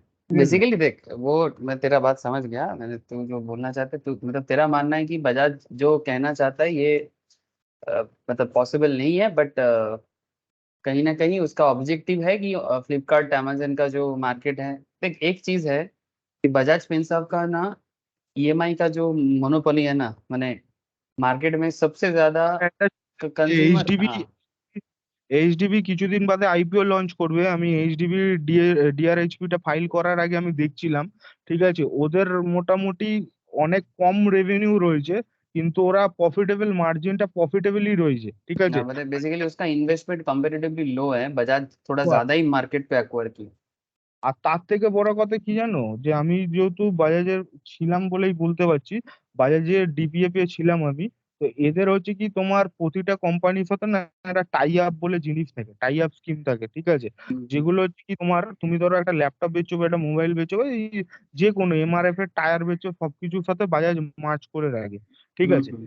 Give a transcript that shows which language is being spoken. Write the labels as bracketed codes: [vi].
[hi] Basically देख, वो मैं तेरा बात समझ गया, मैंने तू जो बोलना चाहते तू मतलब तेरा मानना है कि बजाज जो कहना चाहता है ये मतलब पॉसिबल नहीं है, बट कहीं ना कहीं उसका ऑब्जेक्टिव है कि फ्लिपकार्ट अमेजन का जो मार्केट है। देख एक चीज है कि बजाज फिनसर्व का ना ईएमआई का जो मोनोपोली है ना, माने मार्केट में सबसे ज्यादा कंज्यूमर। এইচডিবি [bn] এইচডিবি কিছুদিন বাদে আইপিও লঞ্চ করবে। আমি এইচডিবি ডিআরএইচপি টা ফাইল করার আগে আমি দেখছিলাম, ঠিক আছে, ওদের মোটামুটি অনেক কম রেভিনিউ রয়েছে, কিন্তু ওরা মার্জিনটা প্রফিটেবলই রয়েছে, ঠিক আছে। [hi] ना मतलब बेसिकली उसका इन्वेस्टमेंट कंपैरेटिवली लो है, बजाज थोड़ा তো ज्यादा ही मार्केट पे एक्वायर की। [bn] আর তার থেকে বড় কথা কি জানো, যে আমি যেহেতু বাজাজের ছিলাম বলেই বলতে পারছি, বাজাজের ডিপিএফ এ ছিলাম আমি। তো এদের হচ্ছে কি, তোমার প্রতিটা কোম্পানির সাথে না একটা টাই আপ বলে জিনিস থাকে, টাই আপ স্কিম থাকে, ঠিক আছে। যেগুলো হচ্ছে কি, তুমি ধরো একটা ল্যাপটপ বেচছো বা একটা মোবাইল বেচছো বা এই যে কোনো এমআরএফ এর টায়ার বেচছো, সবকিছুর সাথে বাজাজ মার্চ করে রাখে, ঠিক আছে।